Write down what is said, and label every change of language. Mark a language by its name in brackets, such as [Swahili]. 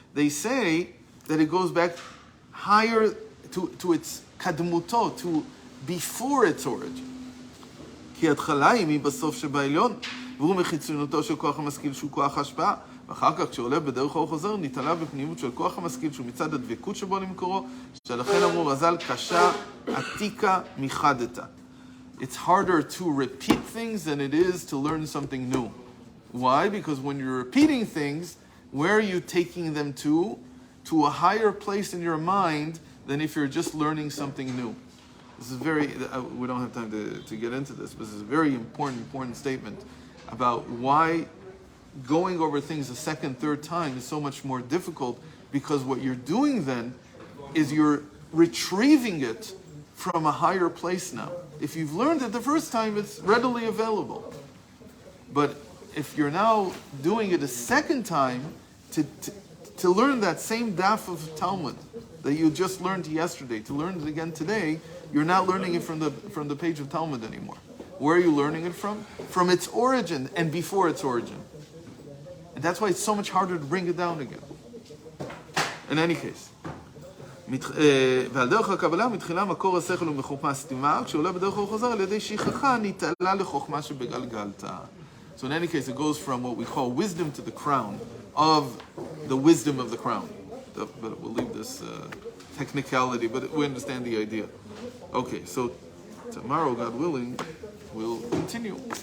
[English] They say that it goes back higher to its kadmuto, to before its origin. [Hebrew] כי ההתחלה היא מבסוף שבעליון, והוא מחיצונותו של כוח המשכיל שהוא כוח השפעה, ואחר כך כשעולה בדרך האור חוזר, נתעלה בפנימות של כוח המשכיל שהוא מצד הדבקות שבו למקורו, שלכן אמרו רז"ל, קשה עתיקה מחדתה. [English] It's harder to repeat things than it is to learn something new. Why? Because when you're repeating things, where are you taking them to? To a higher place in your mind than if you're just learning something new. This is we don't have time to get into this, but this is a very important statement about why going over things a second, third time is so much more difficult, because what you're doing then is you're retrieving it from a higher place now. If you've learned it the first time, it's readily available. But if you're now doing it a second time to learn that same daf of Talmud that you just learned yesterday, to learn it again today, you're not learning it from the page of Talmud anymore. Where are you learning it from? From its origin and before its origin. And that's why it's so much harder to bring it down again. In any case. [Hebrew] ועל דרך הקבלה מתחילה מקור השכל ומחוכמה סתימה, כשעולה בדרך הוא חוזר על ידי שכחה נתעלה לחוכמה שבגלגלתה. [English] So in any case, it goes from what we call wisdom to the crown of the wisdom of the crown. But we'll leave this technicality, but we understand the idea. Okay, so tomorrow, God willing, we'll continue.